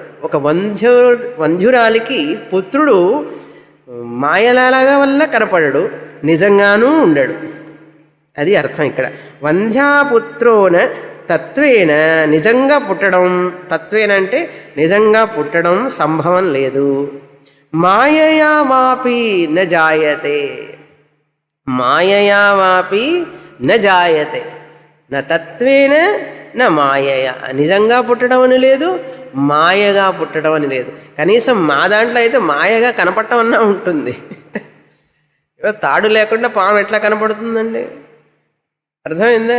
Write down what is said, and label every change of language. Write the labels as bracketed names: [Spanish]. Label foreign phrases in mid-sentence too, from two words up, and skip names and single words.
[Telugu] ఒక వంధ్యురాలికి పుత్రుడు మాయలాగా వల్ల కనపడడు, నిజంగానూ ఉండడు. అది అర్థం ఇక్కడ. [Sanskrit] వంధ్యాపుత్రోన తత్వేన, [Telugu] నిజంగా పుట్టడం. తత్వేన అంటే నిజంగా పుట్టడం సంభవం లేదు. [Sanskrit] మాయయా వాపి న జాయతే. మాయయా వాపి న జాయతే. న తత్వేన న మాయయా. [Telugu] నిజంగా పుట్టడం అని లేదు, మాయగా పుట్టడం అని లేదు. కనీసం మా దాంట్లో అయితే మాయగా కనపడటం అన్నా ఉంటుంది. తాడు లేకుండా పాము ఎట్లా కనపడుతుందండి? అర్థమైందా?